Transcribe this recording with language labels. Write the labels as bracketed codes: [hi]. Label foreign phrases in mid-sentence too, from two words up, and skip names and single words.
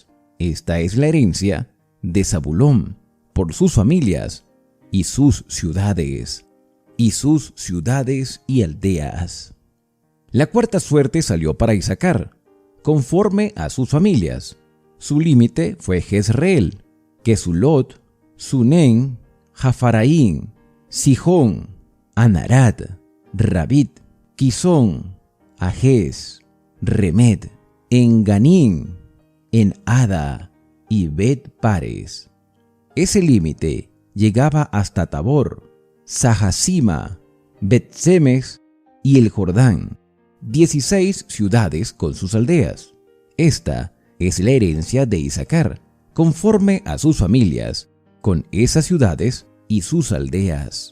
[es] Esta es la herencia de Zabulón por sus familias y sus ciudades y aldeas. La cuarta suerte salió para Isacar, conforme a sus familias. Su límite fue Jezreel, Kesulot, Sunén, Jafaraín, Sijón, Anarat, Rabit, Quizón, Ajez, Remed, Enganín, En-Ada y Bet-Pares. Ese límite llegaba hasta Tabor, Sahasima, Bet-Semes y el Jordán, 16 ciudades con sus aldeas. Esta es la herencia de Isacar, conforme a sus familias, con esas ciudades y sus aldeas.